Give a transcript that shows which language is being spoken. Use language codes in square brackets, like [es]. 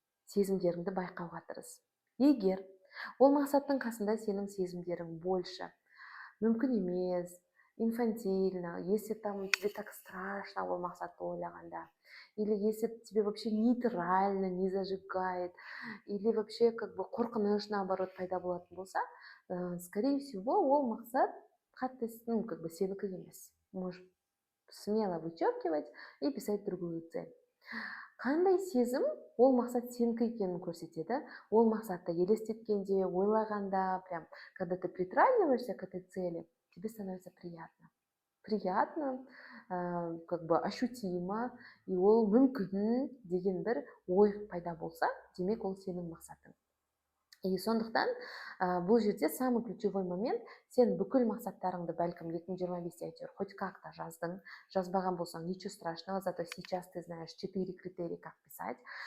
[kk] Сезімдеріңді байқауға тырыс. Егер ол мақсаттың қасында сенің сезімдерің больше, мүмкін емес, инфантильно, [ru] если там тебе так страшно ол мақсатты ойлағанда, или если тебе вообще нейтрально не зажигает, [kk] или вообще как бы қорқыныш наоборот пайда болатын болса, [ru] скорее всего, [kk] ол мақсат қатты, как бы сенікі емес. [ru] Можешь смело вычеркивать и писать другую цель. [kk] Қандай сезім ол мақсат сенікі екенін көрсетеді? Ол мақсатты елестеткенде, ойлағанда, [ru] прям, когда ты притрагиваешься к этой цели, тебе становится приятно. Приятно, как бы ощутимо, [kk] и ол мүмкін деген бір ой пайда болса, демек ол сенің мақсатың. И сондықтан бұл жерде [ru] самый ключевой момент, [kk] сен бүкіл мақсаттарыңды бәлкім 2025-те әйтеуір [ru] хоть как-то [kk] жаздың, жазбаған болсаң [ru] ничего страшного, зато сейчас ты знаешь 4 критерия как писать.